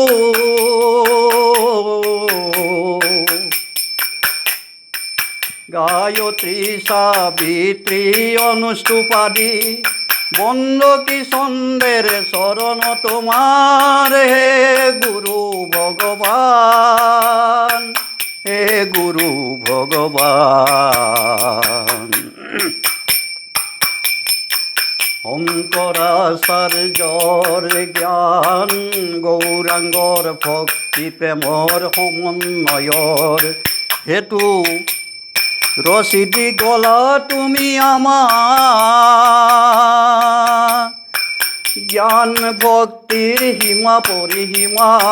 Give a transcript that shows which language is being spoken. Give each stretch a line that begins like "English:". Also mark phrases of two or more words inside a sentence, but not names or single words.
Bangla: গায়ত্রী সাবিত্রী অনুষ্টুপাদি বন্দ কি সন্দের শরণ তোমার, হে গুরু ভগবান, হে গুরু ভগবান।
Assamese: শঙ্করাচাৰ্যৰ জ্ঞান গৌৰাঙ্গৰ ভক্তি প্ৰেমৰ সমন্বয়ৰ হেতু ৰচিদি গলা তুমি আমাৰ, জ্ঞান ভক্তিৰ সীমা পৰিসীমা।